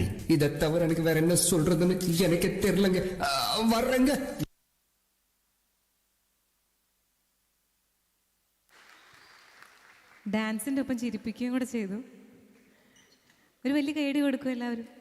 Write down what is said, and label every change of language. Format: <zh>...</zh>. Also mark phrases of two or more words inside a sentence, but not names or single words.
<ta>இதை தவிர எனக்கு வேற என்ன சொல்றதுன்னு எனக்கு தெரியலங்க. வர்றேங்க.</ta> <ml>ഡാൻസിൻ്റെ ഒപ്പം ചിരിപ്പിക്കുകയും കൂടെ ചെയ്തു. ഒരു വലിയ കൈയടി കൊടുക്കും എല്ലാവരും.</ml>